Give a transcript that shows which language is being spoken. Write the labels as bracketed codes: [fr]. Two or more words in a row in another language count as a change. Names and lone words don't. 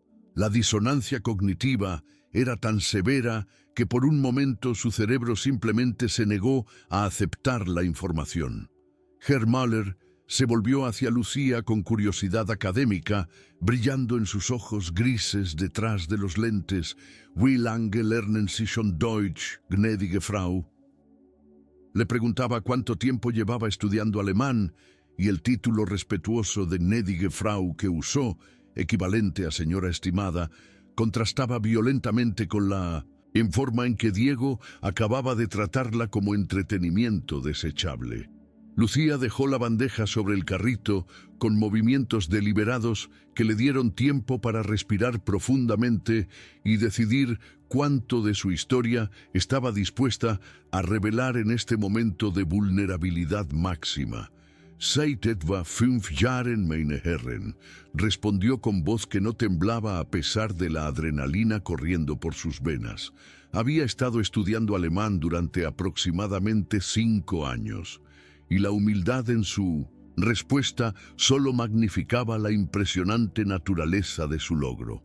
[es] La disonancia cognitiva era tan severa que por un momento su cerebro simplemente se negó a aceptar la información. Herr Müller se volvió hacia Lucía con curiosidad académica, brillando en sus ojos grises detrás de los lentes. [de] «Wie lange lernen Sie schon Deutsch, gnädige Frau?» [es] Le preguntaba cuánto tiempo llevaba estudiando alemán y el título respetuoso de [de] gnädige Frau [es] que usó, equivalente a señora estimada, contrastaba violentamente con la forma en que Diego acababa de tratarla como entretenimiento desechable. Lucía dejó la bandeja sobre el carrito con movimientos deliberados que le dieron tiempo para respirar profundamente y decidir cuánto de su historia estaba dispuesta a revelar en este momento de vulnerabilidad máxima. [de] «Seit etwa 5 Jahren, meine Herren», [es] respondió con voz que no temblaba a pesar de la adrenalina corriendo por sus venas. Había estado estudiando alemán durante aproximadamente 5 años, y la humildad en su respuesta solo magnificaba la impresionante naturaleza de su logro.